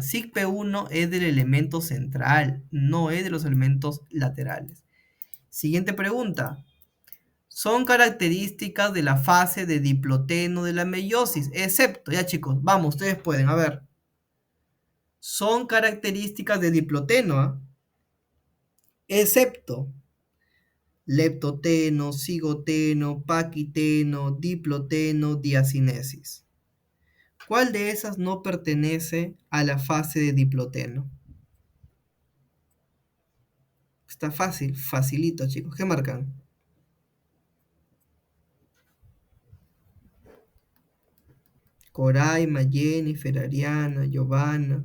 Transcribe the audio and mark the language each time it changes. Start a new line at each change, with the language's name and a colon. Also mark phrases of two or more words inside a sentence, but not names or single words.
Spanish: SIGP1 es del elemento central, no es de los elementos laterales. Siguiente pregunta. son características de la fase de diploteno de la meiosis, excepto, ya chicos, vamos, ustedes pueden, a ver. Son características de diploteno, ¿ah? Excepto leptoteno, cigoteno, paquiteno, diploteno, diacinesis. ¿Cuál de esas no pertenece a la fase de diploteno? Está fácil, facilito, chicos. ¿Qué marcan? Coraima, Jennifer, Ariana, Giovanna.